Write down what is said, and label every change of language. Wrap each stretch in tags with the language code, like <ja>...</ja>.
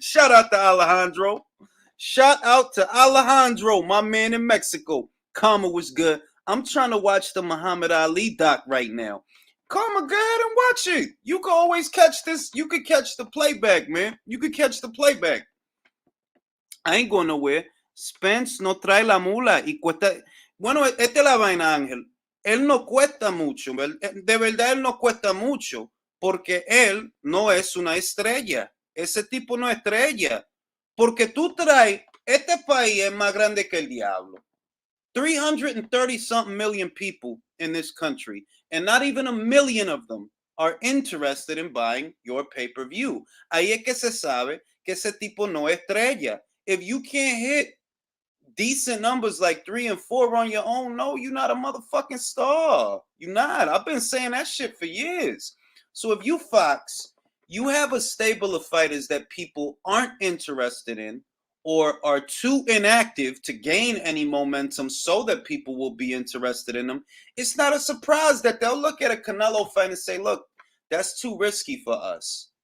<en>Shout out to Alejandro. Shout out to Alejandro, my man in Mexico. Karma was good. I'm trying to watch the Muhammad Ali doc right now. Karma, go ahead and watch it. You can always catch this. You could catch the playback, man. You could catch the playback. I ain't going nowhere.</en> <es>Spence no trae la mula y cuesta. Bueno, esta es la vaina, Ángel. Él no cuesta mucho. De verdad, él no cuesta mucho porque él no es una estrella. Ese tipo no es estrella. Porque tú traes, este país es más grande que el diablo.</es> <en>330-something million people in this country, and not even a million of them are interested in buying your pay-per-view.</en> <es>Ahí es que se sabe que ese tipo no es estrella.</es> <en>If you can't hit decent numbers like 3 and 4 on your own, no, you're not a motherfucking star. You're not. I've been saying that shit for years. So if you Fox, you have a stable of fighters that people aren't interested in or are too inactive to gain any momentum so that people will be interested in them, it's not a surprise that they'll look at a Canelo fight and say, look, that's too risky for us.</en>